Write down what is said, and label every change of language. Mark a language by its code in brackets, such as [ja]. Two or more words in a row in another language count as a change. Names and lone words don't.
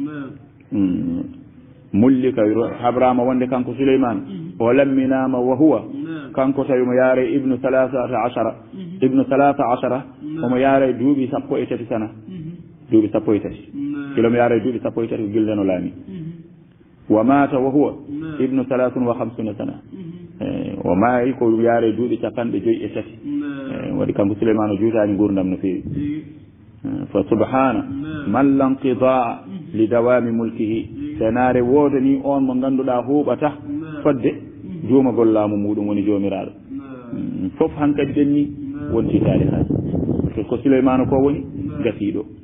[ff] mullika habrama wonde kanko Souleymane o lamminama [ar] وهو [ff] kanko tawi mo yaare ibnu 13 omo yaare duuɓi 13 sana duuɓi 13 kilomo yaare duuɓi 13 ko gildeno laami [ar] ومات وهو ابن 53 سنة [ff] o maayi ko yaare duuɓi 53 waɗi kanko Souleymane o juutani gurdam no feewi [ar] فسبحان من لا انقضاء لدوام ملكه [ff] senare wodani on mo ganduɗa huuɓata fodde duumagol laamu muɗum woni jomiraɗo fof hankkadi ɗenni wonti tarihaji ko Souleymane ko woni gasiɗo